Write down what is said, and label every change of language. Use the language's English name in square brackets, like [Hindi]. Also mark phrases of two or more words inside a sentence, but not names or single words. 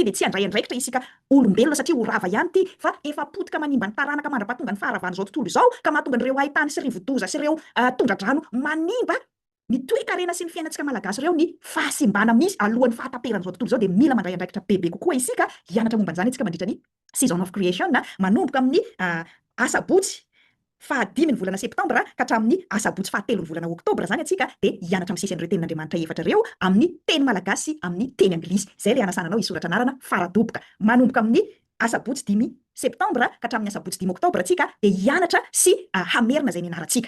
[Malagasy] dia tsy handray andraikitra isika olombelona satria ho rava ihany ty fa efa potika manimba ny taranaka mandrapahatonga ny faharavana izao tontolo izao ka mahatonga ireo haitany sy rivodoza sy ireo tondradrano manimba ny toe-karena sy ny fiainantsika malagasy ireo ny fahasimbana misy alohan'ny fahataperan'izao tontolo izao dia mila mandray andraikitra bebe kokoa isika hianatra momba an'izany antsika mandritra ny [English] season of creation [Malagasy] manomboka amin'ny asabotsy fahadimy ny volana septambra ka hatramin'ny asabotsy fahatelo ny volana oktobra zany atsika dia hianatra amin'ny sisin'ireo tenin'Andriamanitra efatra ireo amin'ny teny malagasy amin'ny teny anglisy. Zay ilay anasananao hisoratra anarana faradoboka manomboka amin'ny asabotsy 10 septambra ka hatramin'ny asabotsy 10 oktobra atsika dia hianatra sy hamerina izay nianarantsika.